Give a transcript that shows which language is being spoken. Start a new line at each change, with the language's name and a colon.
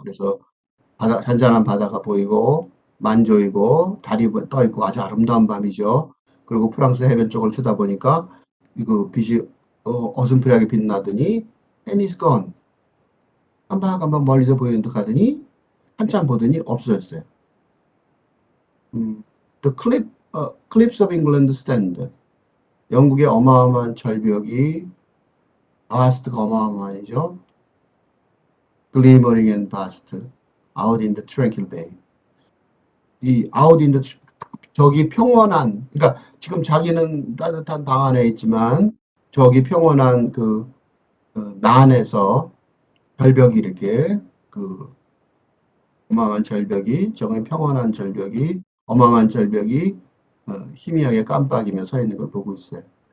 Korean: 그래서 잔잔한 바다가 보이고 만조이고 달이 떠 있고 아주 아름다운 밤이죠. 그리고 프랑스 해변 쪽을 쳐다보니까 이거 빛이 어슴푸레하게 빛나더니
English: and is gone.
Korean: 깜박깜박 멀리서 보이는 듯 하더니 한참 보더니 없어졌어요.
English: The cliffs of England stand.
Korean: 영국의 어마어마한 절벽이 vast가 어마어마한이죠.
English: Glimmering and vast. Out in the tranquil bay.
Korean: 이
English: out in the
Korean: 저기 평온한, 그러니까 지금 자기는 따뜻한 방 안에 있지만 저기 평온한 그 난에서 절벽이 이렇게 어마어마한 절벽이 저기 평온한 절벽이 어마어마한 절벽이 희미하게 깜빡이며 서 있는 걸 보고 있어요.